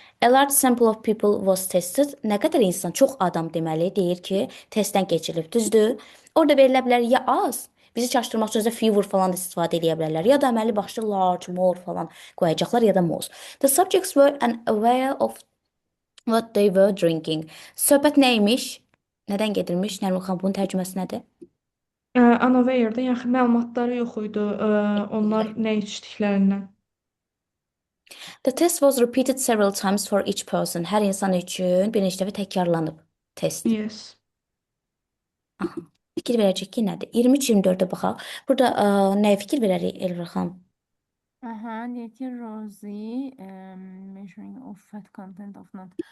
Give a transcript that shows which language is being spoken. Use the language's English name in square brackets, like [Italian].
[English] A large sample of people was tested. [Azerbaijani] Nə qədər insan, çox adam deməli deyir ki, testdən keçirilib, düzdür? Orada verilə bilər ya az, bizi çaşdırmaq üçün də fewer falan da istifadə edə bilərlər. Ya da əməli başlı large, more falan qoyacaqlar ya da most. [English] The subjects were unaware of what they were drinking. [Azerbaijani] Söhbət nə imiş? Nədən gedirmiş? Nərmin xanım, bunun tərcüməsi nədir? Unaware-da yəni məlumatları yox idi. Onlar nə içdiklərindən. [English] The test was repeated several times for each person. [Azerbaijani] Hər insan üçün bir neçə dəfə təkrarlanıb test. [English] Yes. [Azerbaijani] Fikir verəcək ki, nədir? 23-24-də baxaq. Burada nəyə fikir verərik Elvira xanım? Aha, deyir ki [English] Rosie measuring of fat content of nut.